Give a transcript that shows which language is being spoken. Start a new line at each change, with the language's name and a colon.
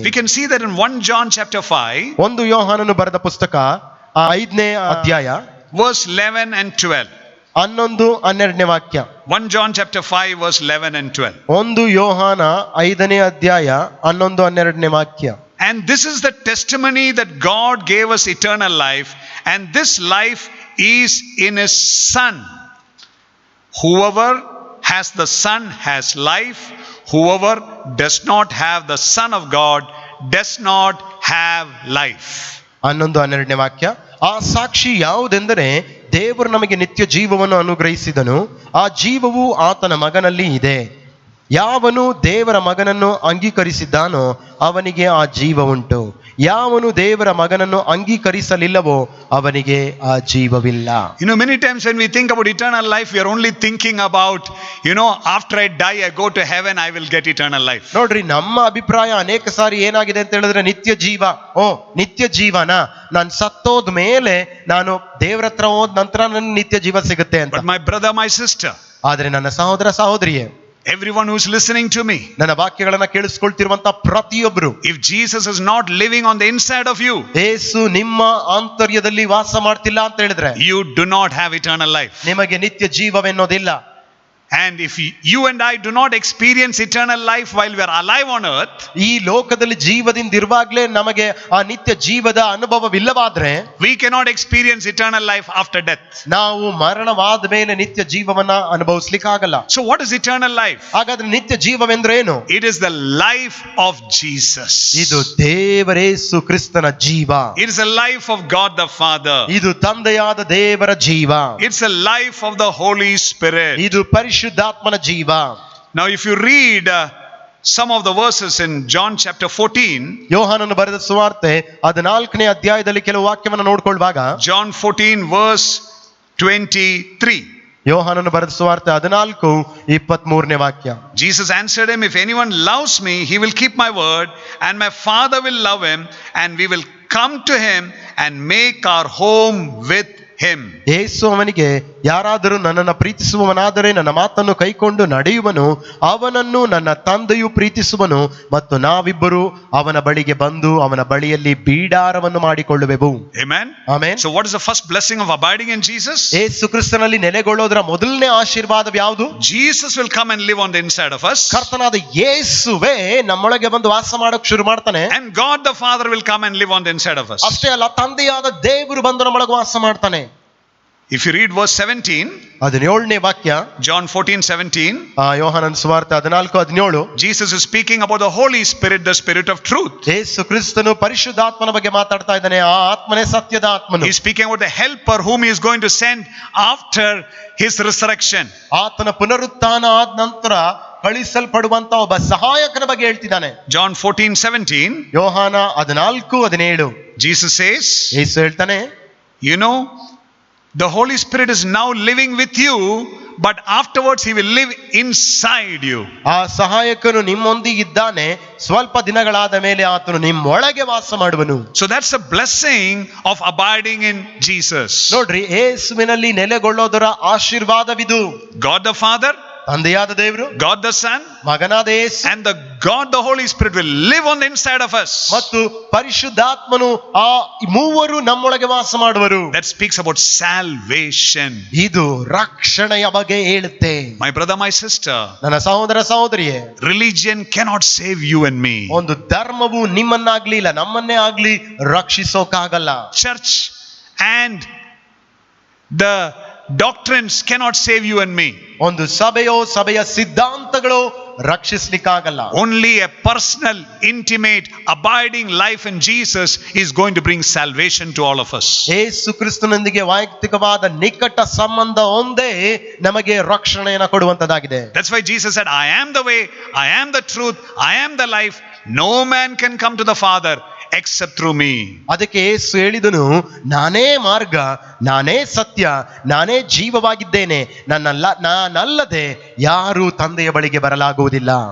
English: We can see that in 1 John chapter 5,
Kannada: ಒಂದು ಯೋಹಾನನು ಬರೆದ ಪುಸ್ತಕ 5ನೇ ಅಧ್ಯಾಯ
English: verse 11 and 12.
Kannada: 11-12 ವಾಕ್ಯ.
English: 1 John chapter 5 verse 11 and 12.
Kannada: ಒಂದು ಯೋಹಾನ 5ನೇ ಅಧ್ಯಾಯ 11-12 ವಾಕ್ಯ.
English: And this is the testimony that God gave us eternal life, and this life is in his Son. Whoever has the Son has life. Whoever does not have the Son of God does not have life.
Kannada: 11-12 ವಾಕ್ಯ. ಆ ಸಾಕ್ಷಿ ಯಾವುದೆಂದರೆ, ದೇವರು ನಮಗೆ ನಿತ್ಯ ಜೀವವನ್ನು ಅನುಗ್ರಹಿಸಿದನು, ಆ ಜೀವವು ಆತನ ಮಗನಲ್ಲಿ ಇದೆ. ಯಾವನು ದೇವರ ಮಗನನ್ನು ಅಂಗೀಕರಿಸಿದ್ದಾನೋ ಅವನಿಗೆ ಆ ಜೀವ ಉಂಟು. ಯಾವನು ದೇವರ ಮಗನನ್ನು ಅಂಗೀಕರಿಸಲಿಲ್ಲವೋ ಅವನಿಗೆ ಆ ಜೀವವಿಲ್ಲ.
English: Many times when we think about eternal life, we are only thinking about, after I die, I go to heaven, I will get eternal life.
Kannada: ನೋಡ್ರಿ, ನಮ್ಮ ಅಭಿಪ್ರಾಯ ಅನೇಕ ಸಾರಿ ಏನಾಗಿದೆ ಅಂತ ಹೇಳಿದ್ರೆ, ನಿತ್ಯ ಜೀವ, ನಿತ್ಯ ಜೀವನ, ನಾನು ಸತ್ತೋದ ಮೇಲೆ ನಾನು ದೇವರ ಹತ್ರ ಹೋದ ನಂತರ ನನ್ನ ನಿತ್ಯ ಜೀವ ಸಿಗುತ್ತೆ ಅಂತ.
English: But my brother, my sister,
Kannada: ಆದ್ರೆ ನನ್ನ ಸಹೋದರ ಸಹೋದರಿಯೇ,
English: everyone who is listening to me,
Kannada: ನನ್ನ ವಾಕ್ಯಗಳನ್ನ ಕೇಳಿಸ್ಕೊಳ್ತಿರುವಂತ ಪ್ರತಿಯೊಬ್ಬರು,
English: if Jesus is not living on the inside of you,
Kannada: ಯೇಸು ನಿಮ್ಮ ಆಂತರ್ಯದಲ್ಲಿ ವಾಸ ಮಾಡ್ತಿಲ್ಲ ಅಂತ ಹೇಳಿದ್ರೆ,
English: you do not have eternal life.
Kannada: ನಿಮಗೆ ನಿತ್ಯ ಜೀವವೆನ್ನೋದಿಲ್ಲ.
English: And if you and I do not experience eternal life while we are alive on earth,
Kannada: ಈ ಲೋಕದಲ್ಲಿ ಜೀವದಿಂದ ಇರುವಾಗಲೇ ನಮಗೆ ಆ ನಿತ್ಯ ಜೀವದ ಅನುಭವವಿಲ್ಲವಾದ್ರೆ,
English: we cannot experience eternal life after death.
Kannada: ನಾವು ಮರಣವಾದ ಮೇಲೆ ನಿತ್ಯ ಜೀವವನ್ನ ಅನುಭವಿಸ್ಲಿಕ್ಕಾಗಲ್ಲ.
English: So what is eternal life?
Kannada: ಹಾಗಾದ್ರೆ ನಿತ್ಯ ಜೀವವೆಂದ್ರೇನು?
English: It is the life of Jesus.
Kannada: ಇದು ದೇವರೇಸು ಕ್ರಿಸ್ತನ ಜೀವ.
English: It is the life of God the Father.
Kannada: ಇದು ತಂದೆಯಾದ ದೇವರ ಜೀವ.
English: It's the life of the Holy Spirit.
Kannada: ಇದು ಪರಿಶುದ್ಧಾತ್ಮನ ಜೀವ.
English: Now if you read some of the verses in John chapter 14,
Kannada: ಯೋಹಾನನು ಬರೆದ ಸುವಾರ್ತೆ 14ನೇ ಅಧ್ಯಾಯದಲ್ಲಿ ಕೆಲವು ವಾಕ್ಯವನ್ನು ನೋಡ್ಕೊಳ್ಳುವಾಗ,
English: John 14 verse 23,
Kannada: ಯೋಹಾನನು ಬರೆದ ಸುವಾರ್ತೆ 14:23 ವಾಕ್ಯ.
English: Jesus answered him, if anyone loves me, he will keep my word, and my Father will love him, and we will come to him and make our home with him.
Kannada: ಯೇಸು ಅವನಿಗೆ, ಯಾರಾದರೂ ನನ್ನನ್ನು ಪ್ರೀತಿಸುವವನಾದರೆ ನನ್ನ ಮಾತನ್ನು ಕೈಕೊಂಡು ನಡೆಯುವನು, ಅವನನ್ನು ನನ್ನ ತಂದೆಯು ಪ್ರೀತಿಸುವನು, ಮತ್ತು ನಾವಿಬ್ಬರು ಅವನ ಬಳಿಗೆ ಬಂದು ಅವನ ಬಳಿಯಲ್ಲಿ ಬೀಡಾರವನ್ನು ಮಾಡಿಕೊಳ್ಳುವೆವು.
English: Amen.
Kannada: Amen.
English: So what is the first blessing of abiding in Jesus?
Kannada: ಯೇಸು ಕ್ರಿಸ್ತನಲ್ಲಿ ನೆಲೆಗೊಳ್ಳೋದರ ಮೊದಲನೇ ಆಶೀರ್ವಾದ ಯಾವುದು?
English: Jesus will come and live on the inside of us.
Kannada: ಕರ್ತನಾದ ಯೇಸುವೇ ನಮ್ಮೊಳಗೆ ಬಂದು ವಾಸ ಮಾಡೋಕೆ ಶುರು ಮಾಡ್ತಾನೆ.
English: And God the Father will come and live on the inside of us.
Kannada: ಅಷ್ಟೇ ಅಲ್ಲ, ತಂದೆಯಾದ ದೇವರು ಬಂದು ನಮ್ಮೊಳಗೆ ವಾಸ ಮಾಡ್ತಾನೆ.
English: If you read verse 17,
Kannada: 17ನೇ ವಾಕ್ಯ,
English: John 14:17,
Kannada: ಯೋಹಾನನ ಸುವಾರ್ತೆ 14:17,
English: Jesus is speaking about the Holy Spirit, the Spirit of truth.
Kannada: ಯೇಸು ಕ್ರಿಸ್ತನು ಪರಿಶುದ್ಧಾತ್ಮನ ಬಗ್ಗೆ ಮಾತಾಡ್ತಾ ಇದ್ದಾನೆ. ಆ ಆತ್ಮನೇ ಸತ್ಯದ ಆತ್ಮನು.
English: He's speaking about the helper whom he is going to send after his resurrection.
Kannada: ಆತನ ಪುನರುತ್ಥಾನ ಆದ ನಂತರ ಕಳಿಸಲ್ಪಡುವಂತ ಒಬ್ಬ ಸಹಾಯಕನ ಬಗ್ಗೆ ಹೇಳ್ತಿದ್ದಾನೆ.
English: John 14:17,
Kannada: ಯೋಹಾನ 14:17,
English: Jesus says,
Kannada: ಯೇಸು ಹೇಳ್ತಾನೆ,
English: you know, the Holy Spirit is now living with you, but afterwards he will live inside you.
Kannada: ಆ ಸಹಾಯಕನು ನಿಮ್ಮೊಂದಿಗಿದ್ದಾನೆ, ಸ್ವಲ್ಪ ದಿನಗಳಾದ ಮೇಲೆ ಆತನು ನಿಮ್ಮೊಳಗೆ ವಾಸ ಮಾಡುವನು.
English: So that's a blessing of abiding in Jesus.
Kannada: ನೋಡ್ರಿ, ಯೇಸುವಿನಲ್ಲಿ ನೆಲೆಗೊಳ್ಳೋದರ ಆಶೀರ್ವಾದವಿದು.
English: God the Father,
Kannada: ತಂದೆಯಾದ ದೇವರು,
English: God the Son,
Kannada: ಮಗನಾದ ಯೇಸು
English: and the God the Holy Spirit will live on the inside of us.
Kannada: ಮತ್ತು ಪರಿಶುದ್ಧಾತ್ಮನು ಆ ಮೂವರು ನಮ್ಮೊಳಗೆ ವಾಸ ಮಾಡುವರು.
English: That speaks about salvation.
Kannada: ಇದು ರಕ್ಷಣೆಯ ಬಗ್ಗೆ ಹೇಳುತ್ತೆ.
English: My brother, my sister,
Kannada: ನನ್ನ ಸಹೋದರ ಸಹೋದರಿಯೇ,
English: religion cannot save you and me.
Kannada: ಒಂದು ಧರ್ಮವು ನಿಮ್ಮನ್ನಾಗ್ಲಿ ಇಲ್ಲ ನಮ್ಮನ್ನೇ ಆಗ್ಲಿ ರಕ್ಷಿಸೋಕಾಗಲ್ಲ.
English: Church and the doctrines cannot save you and me.
Kannada: ಒಂದು ಸಭೆಯ ಸಿದ್ಧಾಂತಗಳು ರಕ್ಷಿಸ್ಲಿಕ್ಕಾಗಲ್ಲ.
English: Only a personal, intimate, abiding life in Jesus is going to bring salvation to all of us.
Kannada: ಯೇಸು ಕ್ರಿಸ್ತನೊಂದಿಗೆ ವೈಯಕ್ತಿಕವಾದ ನಿಕಟ ಸಂಬಂಧ ಒಂದೇ ನಮಗೆ ರಕ್ಷಣೆಯನ್ನು ಕೊಡುವಂತದಾಗಿದೆ.
English: That's why Jesus said, I am the way, I am the truth, I am the life. No man can come to the Father except through me.
Kannada: ಅದಕ್ಕೆ ಯೇಸು ಹೇಳಿದನು, ನಾನೇ ಮಾರ್ಗ, ನಾನೇ ಸತ್ಯ, ನಾನೇ ಜೀವವಾಗಿದ್ದೇನೆ, ನಾನಲ್ಲದೆ ಯಾರು ತಂದೆಯ ಬಳಿಗೆ ಬರಲಾಗುವುದಿಲ್ಲ.